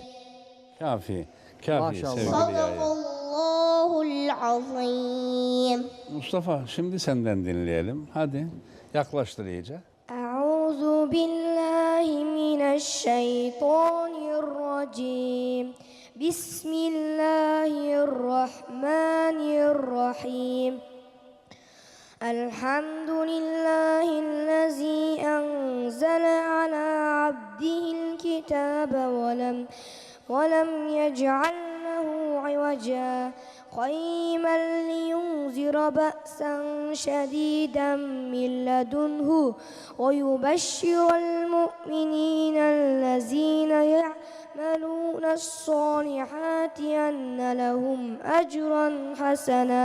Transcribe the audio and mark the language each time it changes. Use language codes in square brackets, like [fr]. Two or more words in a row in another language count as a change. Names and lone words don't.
[tr] Kafi. Kafi Maşallah. sevgili [ar] صدق Yahya. الله العظيم. [tr] Mustafa şimdi senden dinleyelim. Hadi yaklaştır iyice. [ar] أعوذ بالله من الشيطان الرجيم بسم الله الرحمن الرحيم الحمد لله الذي أنزل على عبده الكتاب ولم يجعل له عوجا قيما لينذر بأسا شديدا من لدنه ويبشر المؤمنين الذين يعملون الصالحات أن لهم أجرا حسنا